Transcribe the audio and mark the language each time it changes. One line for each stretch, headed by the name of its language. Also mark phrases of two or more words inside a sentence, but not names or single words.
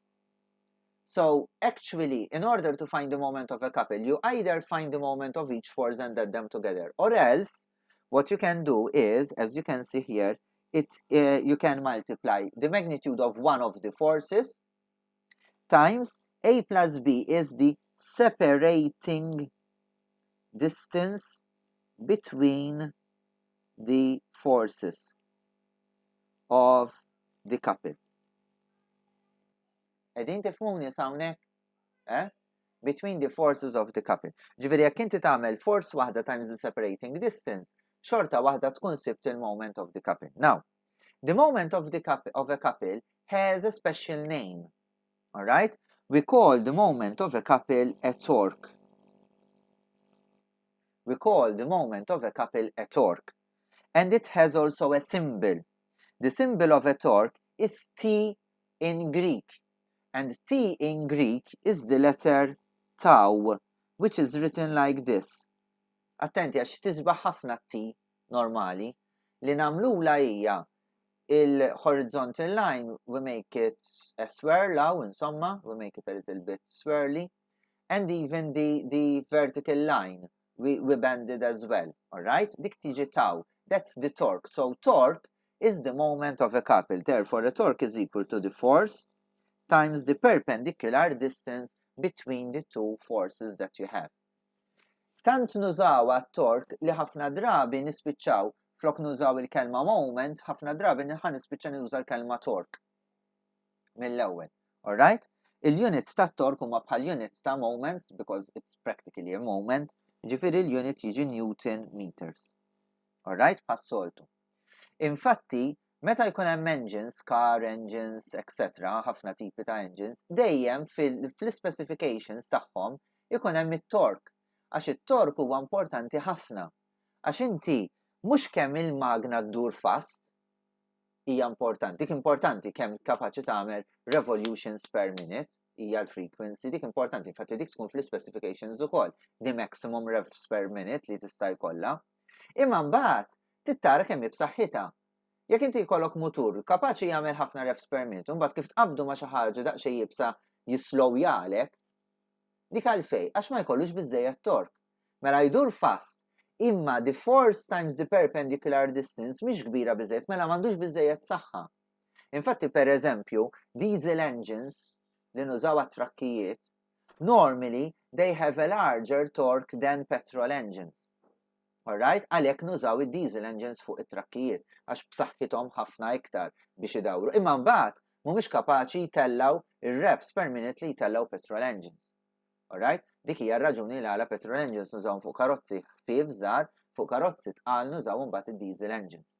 English: So actually, in order to find the moment of a couple, you either find the moment of each force and add them together, or else what you can do is, as you can see here, you can multiply the magnitude of one of the forces times A plus B is the separating distance between the forces of the couple.
Maltese: Qegħdin tifhmuni hawnhekk?
English: Between the forces of the couple.
Maltese: Ġifieri jekk inti tagħmel force waħda
English: times the separating distance,
Maltese: xorta waħda tkun sibt il-
English: moment of the couple. Now, the moment of a couple has a special name. All right? We call the moment of a couple a torque. We call the moment of a couple a torque. And it has also a symbol. The symbol of a torque is T in Greek. And T in Greek is the letter tau, which is written like this.
Maltese: Attenti, għax tisbaħ ħafna T normali li namlula hija
English: il-horizontal line, we make it a swirl, insomma, we make it a little bit swirly, and even the vertical line, we bend it as well, alright?
Maltese: Dik tiġi tau,
English: that's the torque. So torque is the moment of a couple, therefore the torque is equal to the force times the perpendicular distance between the two forces that you have.
Maltese: Tant nużaw għat-torque li ħafna drabi nispiċċaw flok nużaw il-kelma moment, ħafna drabi nispiċċa nuża l-kelma torque mill-ewwel. Alright? Il-units ta' torque huma bħal units ta' moments
English: because it's practically a moment,
Maltese: ġifieri il-unit jiġi Newton meters. Alright? Pas-soltu. Infatti, meta jkun hemm engines,
English: car engines,
Maltese: etc., ħafna tipi ta' engines, dejjem fil-specifications tagħhom ikun hemm it-torque. Għax it-torque huwa importanti ħafna. Għax inti mhux kemm il-magna ddur fast hija importanti, dik importanti kemm kapaċi tagħmel
English: revolutions per minute
Maltese: hija l-frequency, dik importanti, infatti dik tkun fl-specifications ukoll,
English: the maximum revs per minute
Maltese: li tista' jkollha. Imma mbagħad tittara kemm b'saħħitha. Jekk inti jkollok mutur kapaċi jagħmel ħafna
English: revs per minute,
Maltese: imbagħad kif tqabdu ma' xi ħaġa daqsxejn jibsa jislowjalek, dik għalfejn għax ma jkollux biżżejjed torque. Mela jdur fast, imma
English: the force times the perpendicular distance
Maltese: mhix kbira biżżejjed, mela m'għandux biżżejjed saħħa. Infatti pereżempju,
English: diesel engines
Maltese: li nużaw għat-trakkijiet,
English: normally they have a larger torque than petrol engines. Alright?
Maltese: Għalhekk nużaw id-
English: diesel engines
Maltese: fuq it-trakkijiet għax b'saħħithom ħafna iktar biex idawru. Imma mbagħad mhumiex kapaċi jtellaw ir-
English: revs per minute
Maltese: li jtellaw
English: petrol engines. Alright?
Maltese: Dik hija r-raġuni li għala
English: petrol engines
Maltese: nużaw fuq karozzi ħfief żgħar, fuq karozzi tqal nużaw mbagħad id-
English: diesel engines.